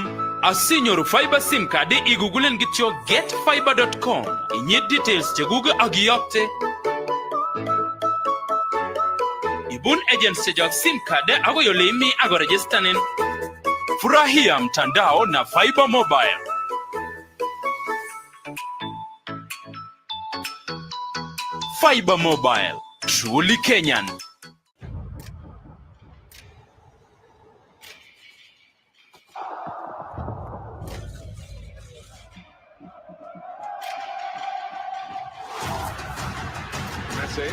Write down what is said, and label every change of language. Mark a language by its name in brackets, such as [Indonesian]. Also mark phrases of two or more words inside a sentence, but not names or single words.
[Kalenjin] Asinyoru fiber [English] sim card [Kalenjin] igugulen kityo getfiber.com. Inyit details chekuge ak iyokte. Ibun agents chejok [English] sim card [Kalenjin] agoi ole imi ako registanin. [Swahili] Furahia mtandao na Fiber Mobile. [English] Fiber Mobile, truly Kenyan. Messi.